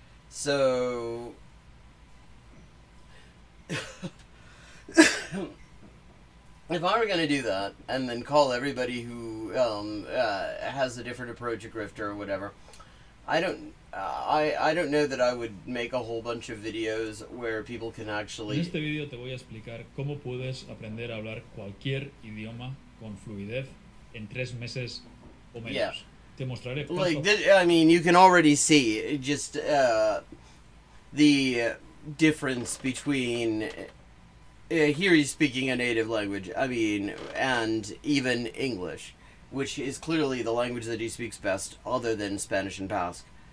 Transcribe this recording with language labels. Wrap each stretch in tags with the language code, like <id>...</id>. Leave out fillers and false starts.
<en>So, if I were going to do that, and then call everybody who has a different approach at grifter or whatever, I don't know that I would make a whole bunch of videos where people can</en> <es>En</es> <en>actually...</en> <es>este video te voy a explicar cómo puedes aprender a hablar cualquier idioma con fluidez en 3 meses o menos.</es> <en>Yeah.</en> <es>Te mostraré paso</es> <en>Like, I mean, you can already see just the difference between... here he's speaking a native language, I mean, and even English, which is clearly the language that he speaks best, other than Spanish and Basque.</en>